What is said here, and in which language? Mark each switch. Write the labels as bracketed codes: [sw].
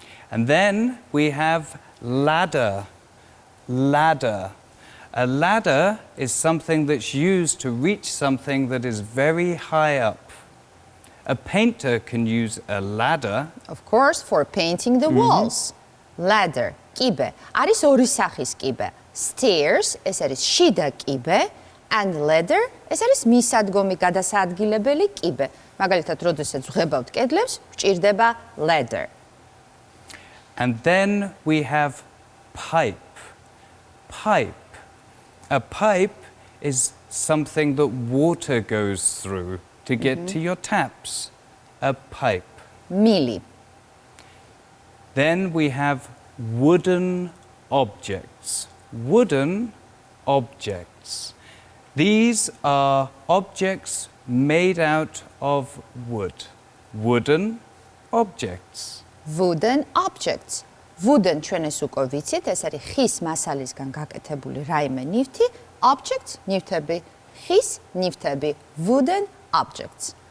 [en] And then we have ladder, ladder. A ladder is something that's used to reach something that is very high up. A painter can use a ladder. Of course, for painting the walls. Ladder, კიბე. [ka] არის ორი სახის კიბე. Stairs, ეს არის შიდა კიბე, [en] and ladder, [ka] ეს არის მისადგომი გადასაადგილებელი კიბე. მაგალითად, როდესაც ვღებავთ კედლებს, გვჭირდება ladder. [en] And then we have pipe, pipe. A pipe is something that water goes through to get to your taps. A pipe. [ka] მილი. [en] Then we have wooden objects. Wooden objects. These are objects made out of wood. Wooden objects. Wooden objects. [ka] Wooden ჩვენ ეს უკვე ვიცით, ეს არის ხის მასალისგან გაკეთებული რაიმე ნივთი, objects, ნივთები, ხის ნივთები, [en] wooden objects.